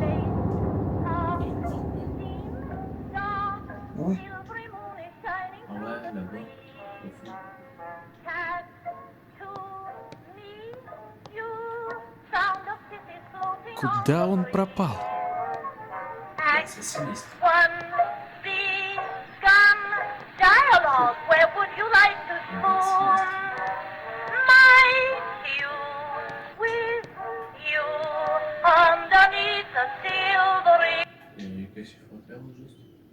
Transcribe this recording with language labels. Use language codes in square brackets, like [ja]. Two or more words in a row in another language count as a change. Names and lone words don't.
[fr] Ouais. Ah ouais, là-bas, au fond. [ru] Куда он пропал? [fr] Ouais, c'est sinistre. Et qu'est-ce qu'il faut faire au juste?